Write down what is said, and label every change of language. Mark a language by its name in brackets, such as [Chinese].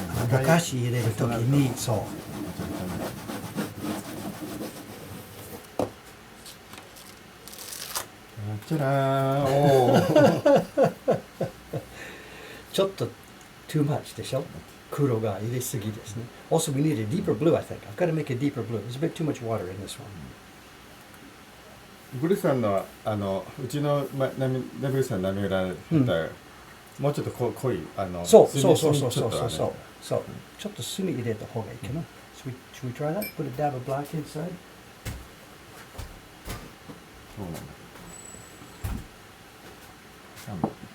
[Japanese] ぼかし入れるときにそう。チャラーおーちょっと [English] too much [Japanese] でしょ。黒が入れすぎですね。 [English] Also, we need a deeper blue, I think. I've got to make a deeper blue. There's a bit too much water in this one. [Japanese] ブリさんのうちのブリさんの波裏だったら、もうちょっと濃いそう。ちょっとちょっと墨入れた方がいいかな。 [English] Should we try that? Put a dab of black inside? [Japanese] そうなんだ。